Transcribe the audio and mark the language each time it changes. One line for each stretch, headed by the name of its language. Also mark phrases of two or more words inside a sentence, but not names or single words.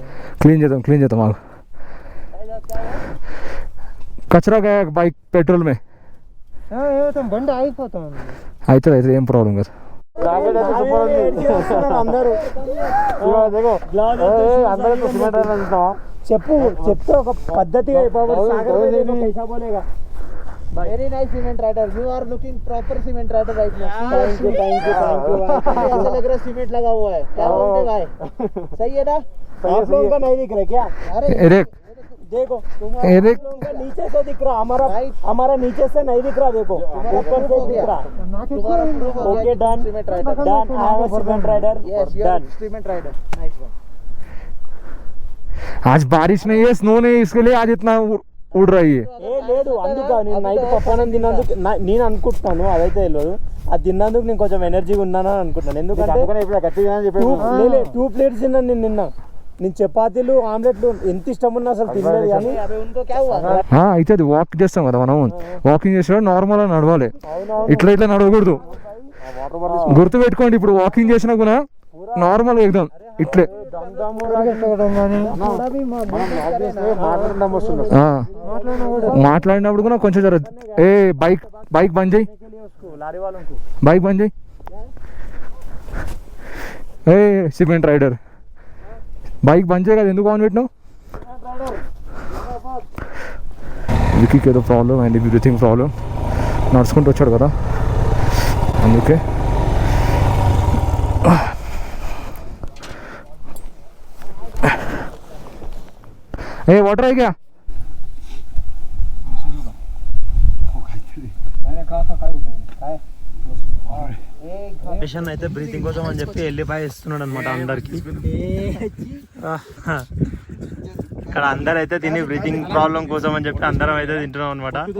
Telugu: క్లీన్ చేద్దాం ఆగు.
Hindi: कचरा गया बाइक पेट्रोल में
Telugu: బండి ఆగిపోతాం. అయితే ఏం ప్రాబ్లం కదా. అందరూ చెప్పు చెప్తే ఒక పద్ధతిగా
English: Very nice cement rider. You are looking proper cement rider right now. Thank you.
Hindi: ऐसा लग रहा है सीमेंट लगा हुआ है. क्या बोलते भाई? सही है ना? आप लोगों का नहीं दिख रहा क्या? अरे देखो तुम्हारे लोगों का नीचे से दिख रहा, हमारा नीचे से नहीं दिख रहा. देखो ऊपर से दिख रहा.
English: Okay, done. Done. I am a cement rider. Yes, you are Done. cement rider. Nice one.
Hindi: आज बारिश नहीं है, स्नो नहीं है, इसके लिए आज इतना उड़ रही है.
Telugu: లేదు అందుకు నేను నైట్ పప్పానం తిన్నందుకు నేను అనుకుంటున్నాను, అదైతే తెలియదు. అది తిన్నందుకు నేను కొంచెం ఎనర్జీగా ఉన్నాను అని అనుకుంటున్నాను. ఎందుకంటే 2 ప్లేట్స్ తిన్నాను నేను చపాతీలు ఆమ్లెట్లు ఎంత ఇష్టం ఉన్నా అసలు తినలేదు. కానీ
Hindi: उनको क्या हुआ?
Telugu: అయితే అది వాక్ చేస్తాం కదా మనం, వాకింగ్ చేసినప్పుడు నార్మల్ గా నడవాలి, ఇట్లా ఇట్లా నడవకూడదు. గుర్తు పెట్టుకోండి, ఇప్పుడు వాకింగ్ చేసినా కూడా నార్మల్ ఎగ్దాం ఇట్లే. మాట్లాడినప్పుడు కూడా కొంచెం జర బైక్ బంద్ చేయి, బైక్ బంద్ చేయి. సిమెంట్ రైడర్ బైక్ బంద్ చేయ కదా, ఎందుకు ఆన్ పెట్టినావు? వికీకి ఏదో ప్రాబ్లం అండ్ బ్రీతింగ్ ప్రాబ్లం, నడుచుకుంటూ వచ్చాడు కదా అందుకే.
Hindi: वाटर है क्या?
Telugu: పేషెంట్ అయితే బ్రీతింగ్ కోసం అని చెప్పి ఎల్లిపాయ ఇస్తున్నాడు అనమాట అందరికి. ఇక్కడ అందరు అయితే తిని బ్రీతింగ్ ప్రాబ్లం కోసం అని చెప్పి అందరం అయితే తింటున్నాం అనమాట.